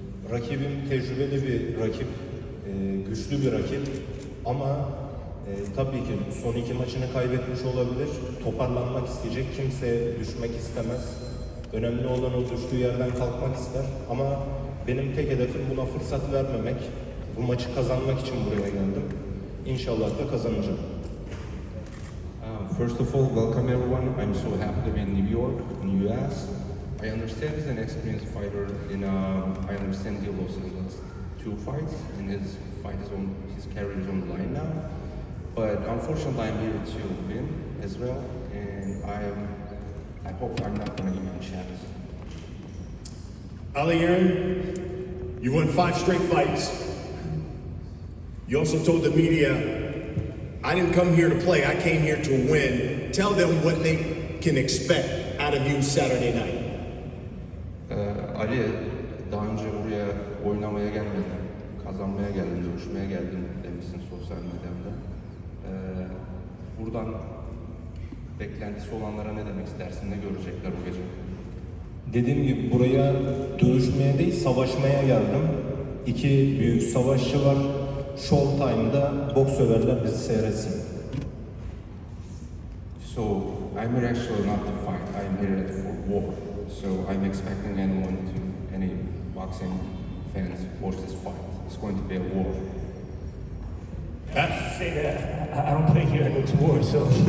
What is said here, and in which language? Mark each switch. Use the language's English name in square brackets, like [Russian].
[Turkish] Rakibim tecrübeli bir rakip. Güçlü bir rakip ama tabii ki son 2 maçını kaybetmiş olabilir. Toparlanmak isteyecek. Kimse düşmek istemez. Önemli olan o düştüğü yerden kalkmak ister. Ama benim tek hedefim buna fırsat vermemek. Bu maçı kazanmak için buraya geldim. İnşallah da kazanacağım. [English] First of all, welcome everyone. I'm so happy to be in New York, in US. I understand he's an experienced fighter, and I understand he lost his last 2 fights, and his career is on the line now. But unfortunately, I'm here to win as well, and I hope I'm not going to give him a chance. Ali Aaron, you won 5 straight fights. You also told the media, I didn't come here to play, I came here to win. Tell them what they can expect out of you Saturday night. [Turkish] Ali, daha önce buraya oynamaya gelmedim, kazanmaya geldim, dövüşmeye geldim demişsin sosyal medyamda. Buradan beklentisi olanlara ne demek istersin, ne görecekler bu gece? Dediğim gibi buraya dövüşmeye değil, savaşmaya geldim. 2 büyük savaşçı var. Showtime'da boks severler bizi seyretsin. [English] So, I'm here actually not to fight, I'm here for war. So, I'm expecting any boxing fans watch this fight. It's going to be a war. Say that I don't play here, I go to war, so.